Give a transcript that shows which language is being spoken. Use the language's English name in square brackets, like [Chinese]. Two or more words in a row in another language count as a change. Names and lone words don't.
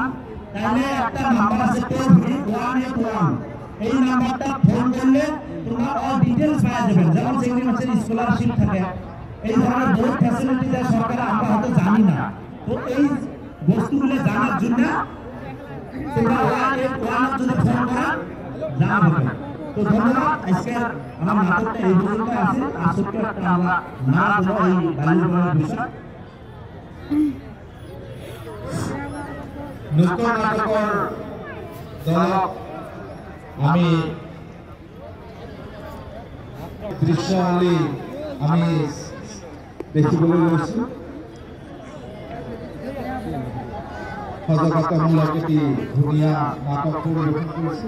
[Bangla] তাহলে একটা নাম্বার আছে [English] toll free [Bangla] 181 এই নাম্বারটা ফোন করলে তোমরা [English] all details [Bangla] পাওয়া যাবে যেমন সেগ্রিমেন্টের স্কলারশিপ থাকে এই ধরনের বহুত ফ্যাসিলিটি দেয় সরকার আমরা হয়তো জানি না তো এই বস্তুগুলো জানার জন্য তোমরা ওয়ান যদি ফোন করেন জানাবেন তো ধন্যবাদ আজকে আমার নাটকটা এই পর্যন্ত আছে আসলে একটা আমরা না দেবো এই বাল্য বিবাহের বিষয় [Assamese] নুক্কর নাটকৰ দলক আমি দৃশ্যাৱলী আমি দেখিবলৈ লৈছোঁ। সজাগতামূলক এটি ধুনীয়া নাটক পৰিৱেশন কৰিছে।